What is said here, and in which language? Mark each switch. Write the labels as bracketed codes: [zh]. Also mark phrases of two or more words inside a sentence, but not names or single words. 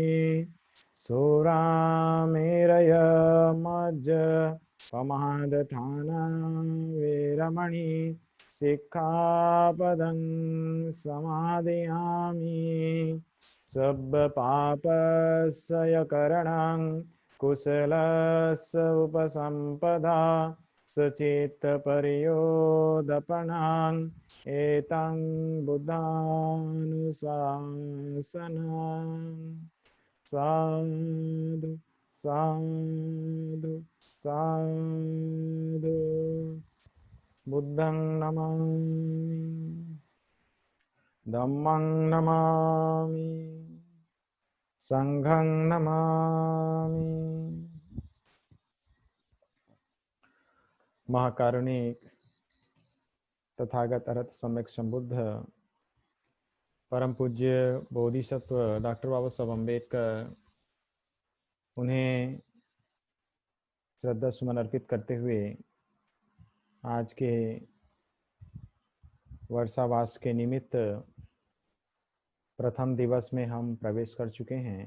[pi] सुरामेरय मज्ज पमादठाना वेरमणि सिक्खापदं समादियामि। सब्बपापस्सयकरणं कुशलस्य उपसम्पदा सचेतपर्योदपनां एतं बुद्धानुशासनं। साधु साधु साधु। बुद्धं नमामि धम्मं नमामि संघं नमामि। [hi] महाकारुणिक तथागत अरहत सम्यक संबुद्ध परम पूज्य बोधिसत्व डॉक्टर बाबा साहब अम्बेडकर, उन्हें श्रद्धा सुमन अर्पित करते हुए आज के वर्षावास के निमित्त प्रथम दिवस में हम प्रवेश कर चुके हैं।